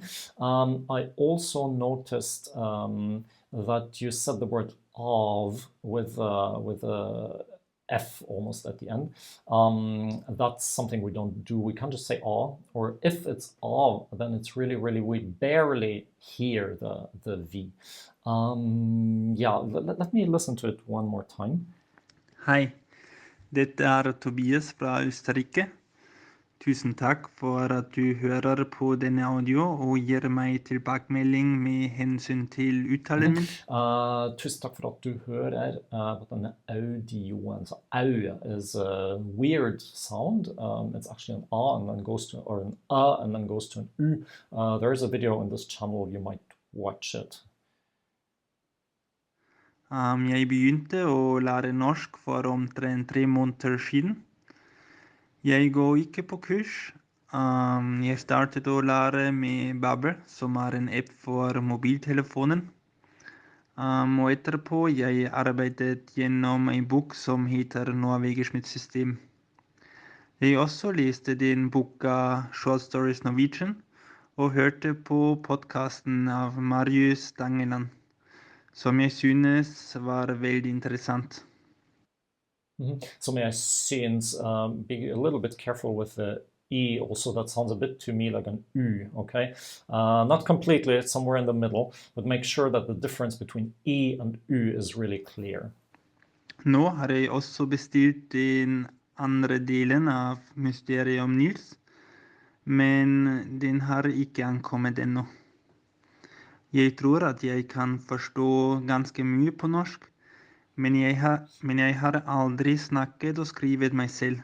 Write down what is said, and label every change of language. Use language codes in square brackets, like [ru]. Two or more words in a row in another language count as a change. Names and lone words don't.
[en] I also noticed that you said the word of with a F almost at the end. That's something we don't do. We can't just say or if it's then it's really, we barely hear the V. Let me listen to it one more time. [no] Hei, dette Tobias fra Østerrike. Tusen takk for at du hører på denne audio og gir meg tilbakemelding med hensyn til uttalen min. Tusen takk for at du hører på denne audioen. [en] So au is a weird sound. It's actually an A and then goes to, or an A and then goes to an U. There is a video in this channel, you might watch it. [no] Jeg begynte å lære norsk for omtrent 3 måneder siden. Jeg går ikke på kurs. Jeg startet å lære med Babber, som en app for mobiltelefonen. Og etterpå jeg arbeidet gjennom en bok som heter Norwegian system. Jeg også leste den boka Short Stories Norwegian, og hørte på podcasten av Marius Stangeland, som jeg synes var veldig interessant. [en] So may I synes, be a little bit careful with the E also. That sounds a bit to me like an U, okay? Not completely, it's somewhere in the middle, but make sure that the difference between E and U is really clear. [no] Nå har jeg også bestilt den andre delen av Mysteriet om Nils, men den har ikke ankommet ennå. Jeg tror at jeg kan forstå ganske mye på norsk, men jeg har aldri snakket og skrevet meg selv.